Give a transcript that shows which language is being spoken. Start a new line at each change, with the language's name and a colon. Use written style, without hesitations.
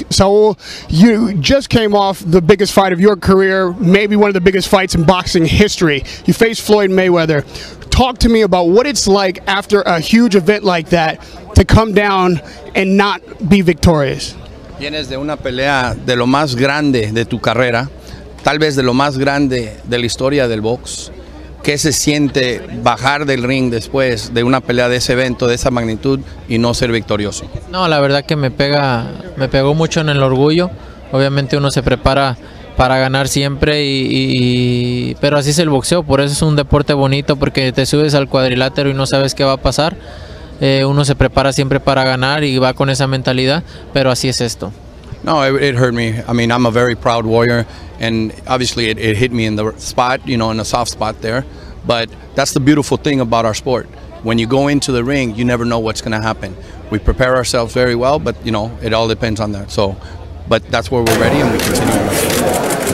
English: Saul, you just came off the biggest fight of your career, maybe one of the biggest fights in boxing history. You faced Floyd Mayweather. Talk to me about what it's like after a huge event like that to come down and not be victorious.
Spanish: Vienes de una pelea de lo más grande de tu carrera, tal vez de lo más grande de la historia del box. ¿Qué se siente bajar del ring después de una pelea de ese evento, de esa magnitud y no ser victorioso? No, la verdad que me pegó mucho en el orgullo. Obviamente uno se prepara para ganar siempre, pero así es el boxeo, por eso es un deporte bonito, porque te subes al cuadrilátero y no sabes qué va a pasar. Uno se prepara siempre para ganar y va con esa mentalidad, pero así es esto.
English: No, it hurt me. I mean, I'm a very proud warrior, and obviously it hit me in the spot, you know, in a soft spot there. But that's the beautiful thing about our sport. When you go into the ring, you never know what's going to happen. We prepare ourselves very well, but, you know, it all depends on that. So, but that's where we're ready, and we continue.